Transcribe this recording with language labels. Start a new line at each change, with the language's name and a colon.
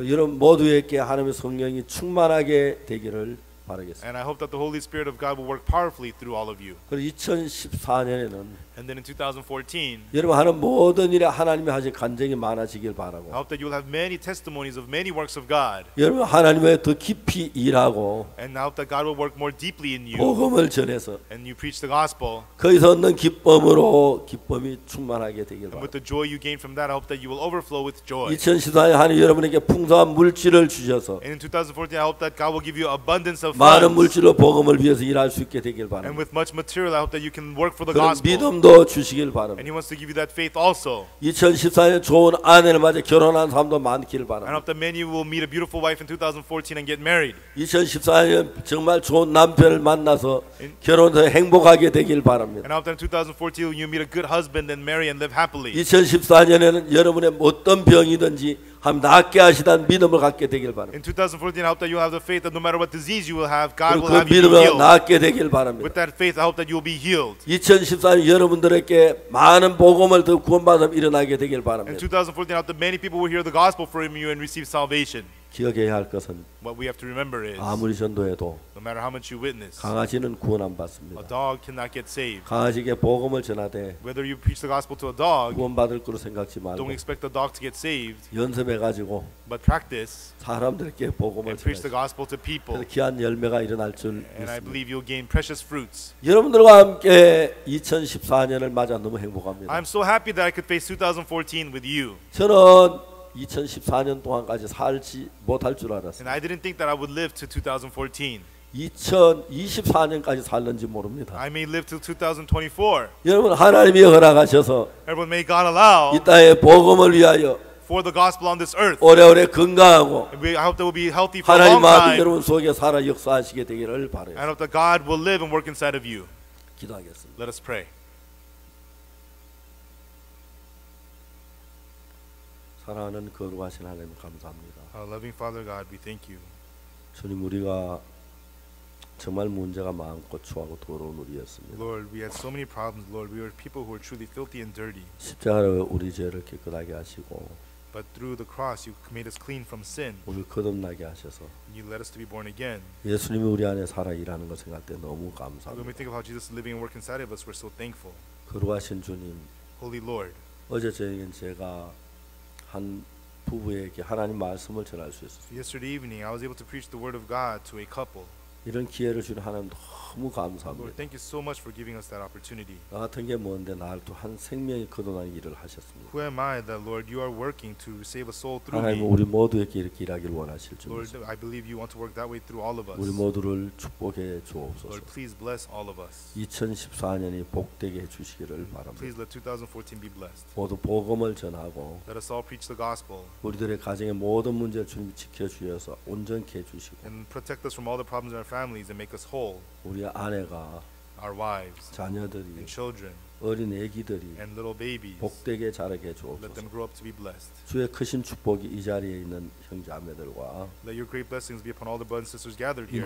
Korean: 여러분 모두에게 하나님의 성령이 충만하게 되기를 바라겠습니다.
English: And I hope that the Holy Spirit of God will work powerfully through all of you.
Korean: 그리고 2014년에는
English: And then in 2014,
Korean: 여러분 하는 모든 일에 하나님이 하신 간증이 많아지길 바라고,
English: I hope that you will have many testimonies of many works of God.
Korean: 여러분 하나님의 더 깊이 일하고
English: And I hope that God will work more deeply in you.
Korean: 복음을 전해서
English: And you preach the gospel.
Korean: 거기서 얻는 기쁨으로 기쁨이 충만하게 되길
English: And with
Korean: 바랍니다.
English: the joy you gain from that, I hope that you will overflow with joy.
Korean: 2014년 하나님 여러분에게 풍성한 물질을 주셔서
English: And in 2014, I hope that God will give you abundance of
Korean: 많은
English: funds.
Korean: 물질로 복음을 위해서 일할 수 있게 되길
English: And
Korean: 바랍니다.
English: with much material, I hope that you can work for the
Korean: 그런
English: gospel.
Korean: 믿음도 주시길
English: And
Korean: 바랍니다.
English: He wants to give you that faith also.
Korean: 2014년 좋은 아내를 맞아 결혼한 사람도 많기를
English: And I
Korean: 바랍니다.
English: hope that many will meet a beautiful wife in 2014 and get married.
Korean: 2014년 정말 좋은 남편을 만나서 결혼해서 행복하게 되길 바랍니다.
English: And I hope that in 2014 you meet a good husband and marry and live happily.
Korean: 2014년에는 여러분의 어떤 병이든지 함 낫게 하시다는 믿음을 갖게 되길 바랍니다.
English: In 2014, I hope that you will have the faith that no matter what disease you will have, God
Korean: 그리고
English: will
Korean: 그
English: have you be
Korean: 믿음을
English: healed.
Korean: 낫게 되길 바랍니다.
English: With that faith, I hope that you will be healed.
Korean: 2014년 여러분들에게 많은 복음을 더 구원받아 일어나게 되길
English: In
Korean: 바랍니다.
English: 2014, I hope that many people will hear the gospel from you and receive salvation.
Korean: 기억해야 할 것은
English: What we have to remember is,
Korean: 아무리 전도해도
English: no matter how much you witness,
Korean: 강아지는 구원 안
English: a
Korean: 받습니다.
English: dog cannot get saved.
Korean: 강아지에게 복음을 전하되
English: Whether you preach the gospel to a dog,
Korean: 구원받을 거로 생각지 말고
English: don't expect the dog to get saved,
Korean: 연습해가지고
English: but practice
Korean: 사람들에게 복음을
English: and preach the
Korean: 전하시.
English: gospel to people.
Korean: 그래서 귀한 열매가 일어날 줄
English: And I
Korean: 믿습니다.
English: believe you'll gain precious fruits.
Korean: 여러분들과 함께 2014년을 맞아 너무 행복합니다.
English: I'm so happy that I could face 2014 with you.
Korean: 저는 2014년 동안까지 살지 못할 줄
English: And
Korean: 알았어요.
English: I didn't think that I would live to 2014.
Korean: 2024년까지 살는지 모릅니다.
English: I may live till 2024.
Korean: 여러분 하나님이 허락하셔서
English: Everyone, may God allow
Korean: 이 땅의 복음을 위하여
English: for the gospel on this earth.
Korean: 오래오래 건강하고
English: I hope that we'll be healthy for a
Korean: 하나님
English: long
Korean: 마음이
English: time.
Korean: 여러분 속에 살아 역사하시게 되기를
English: I
Korean: 바라요.
English: hope that God will live and work inside of you.
Korean: 기도하겠습니다.
English: Let us pray.
Korean: 사랑하는 거룩하신 하나님 감사합니다.
English: Our loving Father God, we thank you.
Korean: 주님 우리가 정말 문제가 많고 추하고 더러운 우리였습니다.
English: Lord, we had so many problems. Lord, we were people who were truly filthy and dirty.
Korean: 십자가로 우리 죄를 깨끗하게 하시고
English: But through the cross, you made us clean from sin.
Korean: 우리를 거듭나게 하셔서
English: You led us to be born again.
Korean: 예수님이 우리 안에 살아 일하는 걸 생각할 때 너무
English: When we
Korean: 감사합니다.
English: think of how Jesus is living and working inside of us, we're so thankful.
Korean: 거룩하신 주님,
English: Holy Lord,
Korean: 어제 저에겐 제가 한 부부에게 하나님 말씀을 전할 수 있었어요.
English: yesterday evening, I was able to preach the word of God to a couple.
Korean: 이런 기회를 주는 하나님 너무
English: Lord,
Korean: 감사합니다.
English: thank you so much for giving us that opportunity.
Korean: 나 같은 게 뭔데 나를 또 한 생명이 거둬나는 일을 하셨습니다.
English: Who am I that, Lord, you are working to save a soul through
Korean: 하나님
English: me?
Korean: 우리 모두에게 이렇게 일하길 원하실 줄
English: Lord,
Korean: 믿습니다.
English: I believe you want to work that way through all of us.
Korean: 우리 모두를 축복해 주옵소서.
English: Lord, please bless all of us.
Korean: 2014년이 복되게 해주시기를 바랍니다.
English: Please let 2014 be blessed.
Korean: 모두 복음을 전하고
English: Let us all preach the gospel
Korean: 우리들의 가정의 모든 문제를 주님 지켜주셔서 온전케 해주시고
English: and protect us from all the problems in our families and make us whole.
Korean: 우리 아내가
English: Our wives
Korean: 자녀들이
English: and children
Korean: 어린 애기들이
English: and little babies.
Korean: 복되게 자라게
English: Let
Korean: 주옵소서.
English: them grow up to be blessed.
Korean: 주의 크신 축복이 이 자리에 있는 형제자매들과
English: Let your great blessings be upon all the brothers and sisters gathered here.